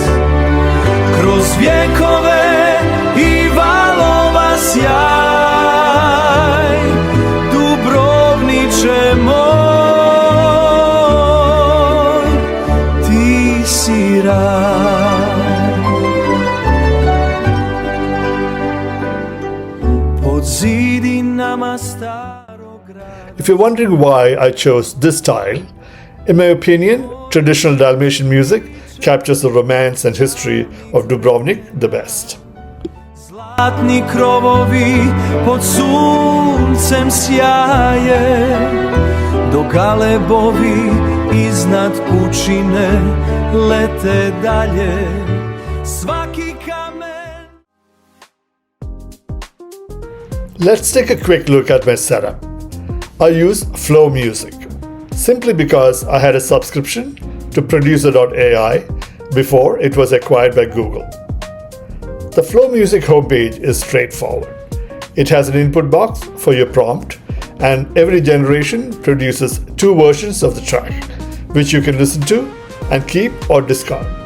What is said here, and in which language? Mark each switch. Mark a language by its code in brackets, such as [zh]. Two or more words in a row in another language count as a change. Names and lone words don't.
[hr] Kroz vjekove i valova sjaj, Dubrovniče moj, ti si raj. Pod zidinama starog grada. [en] If you're wondering why I chose this style, in my opinion, traditional Dalmatian music captures the romance and history of Dubrovnik the best. [hr] Zlatni krovovi pod suncem sjaje, dok galebovi iznad pučine lete dalje. Svaki kamen. [en] Let's take a quick look at my setup. I use Flow Music simply because I had a subscription to Producer.ai before it was acquired by Google. The Flow Music homepage is straightforward. It has an input box for your prompt, and every generation produces 2 versions of the track, which you can listen to and keep or discard.